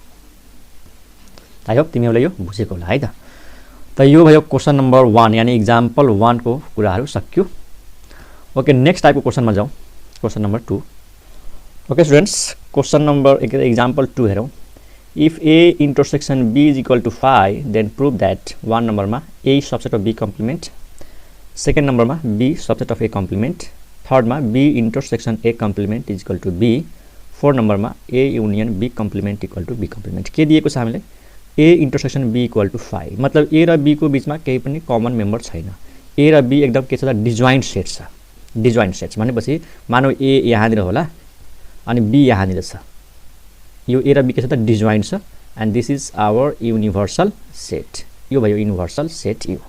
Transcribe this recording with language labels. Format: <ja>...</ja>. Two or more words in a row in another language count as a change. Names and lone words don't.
<en>I hope</en> <ne>तिमीहरूले यो बुझेको होला है त। त यो भयो</ne> <en>question number 1</en> <ne>यानी इक्जाम्पल 1 को कुराहरू सकियो। ओके, नेक्स्ट टाइपको क्वेसनमा जाउँ,</ne> <en>question number 2. OK students, question number example 2 हेरौँ। if A intersection B is equal to 5 then prove that 1 number में A subset of B complement, second number में B subset of A complement, third में B intersection A complement is equal to B, 4 number में A union B complement equal to B complement.</en> <ne>के दिएको छ हामीले</ne> <en>A intersection B equal to 5</en> <ne>मतलब ए र बी को बीच में केही पनि</ne> <en>common member</en> <ne>छैन, ए र बी एकदम के छ त</ne> <en>disjoint set</en> <ne>छ।</ne> <en>disjoint sets</en> <ne>भनेपछि मानौ ए यहाँनिर होला अनि बी यहाँनिर छ, यो ए र बी के छ त डिजोइन्ट छ</ne> <en>and this is our universal set,</en> <ne>यो भयो</ne> <en>universal set</en> <ne>यो।</ne>